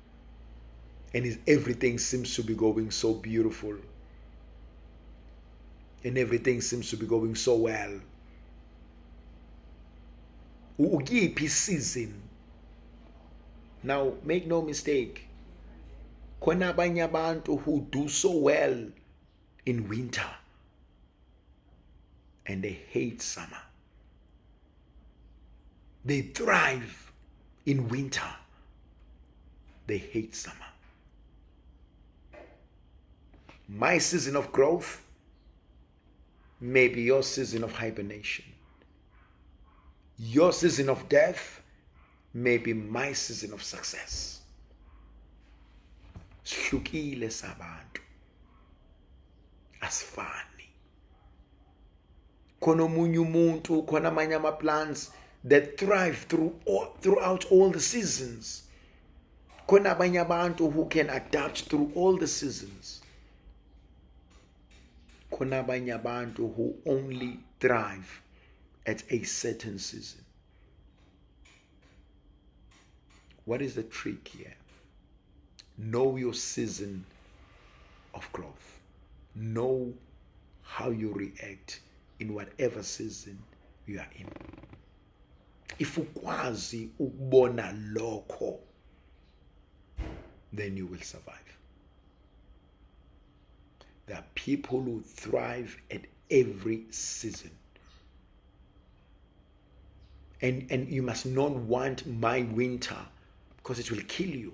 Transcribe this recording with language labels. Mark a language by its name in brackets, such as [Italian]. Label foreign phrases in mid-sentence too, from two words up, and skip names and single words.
[English] And everything seems to be going so beautiful. and everything seems to be going so well. [North Ndebele] Ukiphi season? [English] Now, make no mistake, [North Ndebele] khona abanye abantu [English] who do so well in winter and they hate summer. They thrive in winter. They hate summer. My season of growth may be your season of hibernation. Your season of death may be my season of success. [North Ndebele] Sihlukile sabantu. Asifani. Khona omunye umuntu, khona amanye ama-plants [English] that thrive throughout all the seasons. [North Ndebele] Khona abanye abantu [English] who can adapt through all the seasons. [North Ndebele] Khona abanye abantu [English] who only thrive at a certain season. What is the trick here? Know your season of growth. Know how you react in whatever season you are in. [North Ndebele] If ukwazi ukubona lokho, [English] then you will survive. There are people who thrive at every season. And you must not want my winter because it will kill you.